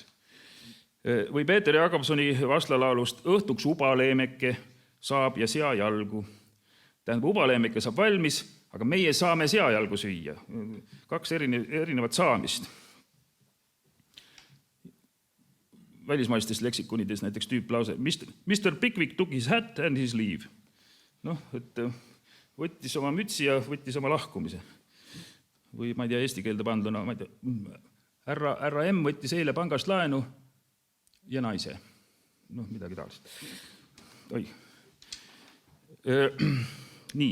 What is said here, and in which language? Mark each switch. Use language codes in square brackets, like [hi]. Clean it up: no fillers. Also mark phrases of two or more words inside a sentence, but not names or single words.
[et] Või Peeter Jakobsoni vastlalaulust õhtuks ubaleemeke saab ja seajalgu. Tähendab, ubaleemeke saab valmis, aga meie saame seajalgu süüa. Kaks erinevat saamist. Välismaistes leksikonides näiteks tüüplause. [en] Mr. Pickwick took his hat and his leave. [et] Et võttis oma mütsi ja võttis oma lahkumise. Või ma ei tea, eesti keelde panduna, ma ei tea, härra M võttis eile pangast laenu ja naise. Midagi taolist. Nii.